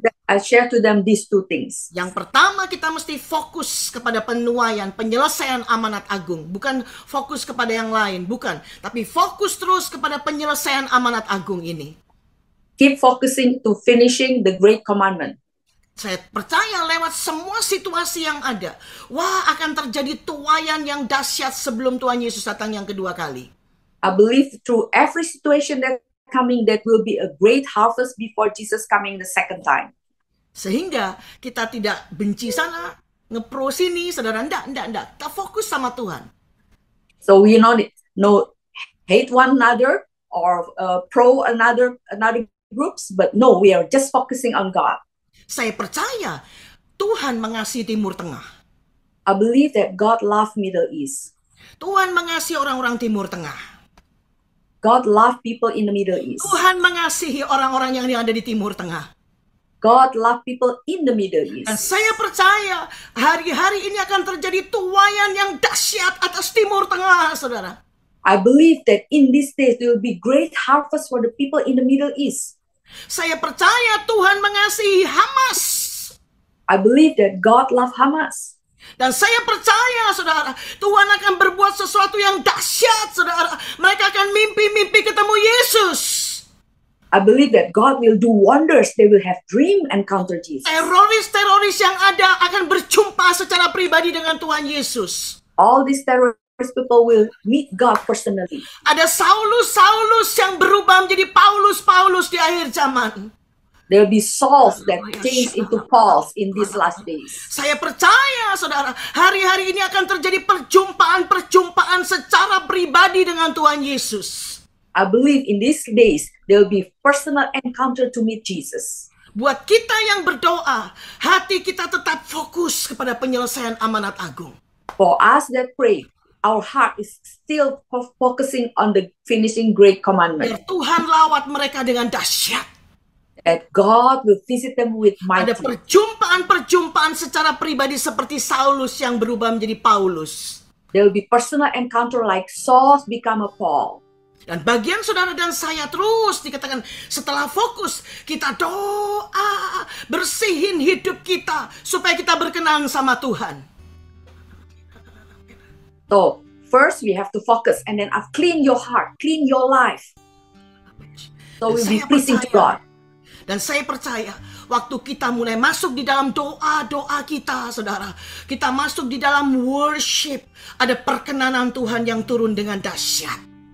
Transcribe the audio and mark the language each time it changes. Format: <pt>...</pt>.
<en>I share to them these 2 things.</en> <id>Yang pertama, kita mesti fokus kepada penuaian, penyelesaian amanat agung. Bukan fokus kepada yang lain, bukan. Tapi fokus terus kepada penyelesaian amanat agung ini.</id> <en>Keep focusing to finishing the great commandment.</en> <id>Saya percaya lewat semua situasi yang ada, wah, akan terjadi tuaian yang dahsyat sebelum Tuhan Yesus datang yang kedua kali.</id> <en>I believe through every situation that coming, that will be a great harvest before Jesus coming the second time.</en> <id>Sehingga kita tidak benci sana, ngepro sini, saudara. Enggak. Kita fokus sama Tuhan.</id> <en>So we no hate one another or pro another groups, but no, we are just focusing on God.</en> <id>Saya percaya Tuhan mengasihi Timur Tengah.</id> <en>I believe that God loves Middle East.</en> <id>Tuhan mengasihi orang-orang Timur Tengah.</id> <en>God loved people in the Middle East.</en> <id>Tuhan mengasihi orang-orang yang ada di Timur Tengah.</id> <en>God loved people in the Middle</en> <id>Dan</id> <en>East.</en> <id>saya percaya hari-hari ini akan terjadi tuaian yang dahsyat atas Timur Tengah, saudara.</id> <en>I believe that in these days there will be great harvest for the people in the Middle East.</en> <id>Saya percaya Tuhan mengasihi Hamas.</id> <en>I believe that God loves Hamas.</en> <id>Dan saya percaya, saudara, Tuhan akan berbuat sesuatu yang dahsyat, saudara. Mereka akan mimpi-mimpi ketemu Yesus.</id> <en>I believe that God will do wonders. They will have dream encounter Jesus.</en> <id>Teroris-teroris yang ada akan berjumpa secara pribadi dengan Tuhan Yesus.</id> <en>All these terrorist people will meet God personally.</en> <id>Ada Saulus-Saulus yang berubah menjadi Paulus-Paulus di akhir zaman.</id> <en>There will be souls that change into Pauls in these last days.</en> <id>Saya percaya, saudara, hari-hari ini akan terjadi perjumpaan-perjumpaan secara pribadi dengan Tuhan Yesus.</id> <en>I believe in these days there will be personal encounter to meet Jesus.</en> <id>Buat kita yang berdoa, hati kita tetap fokus kepada penyelesaian amanat agung.</id> <en>For us that pray, our heart is still focusing on the finishing great commandment.</en> <id>Biar Tuhan lawat mereka dengan dahsyat.</id> <en>That God will visit them with</en> <id>Ada</id> <en>mighty.</en> <id>perjumpaan-perjumpaan secara pribadi seperti Saulus yang berubah menjadi Paulus.</id> <en>There will be personal encounter like Saul become a Paul.</en> <id>Dan bagian saudara dan saya terus dikatakan setelah fokus kita doa, bersihin hidup kita supaya kita berkenan sama Tuhan.</id> <en>So first we have to focus and then clean your heart, clean your life. So we'll be pleasing to God.</en> <id>Dan saya percaya waktu kita mulai masuk di dalam doa-doa kita, saudara, kita masuk di dalam worship, ada perkenanan Tuhan yang turun dengan dahsyat.</id>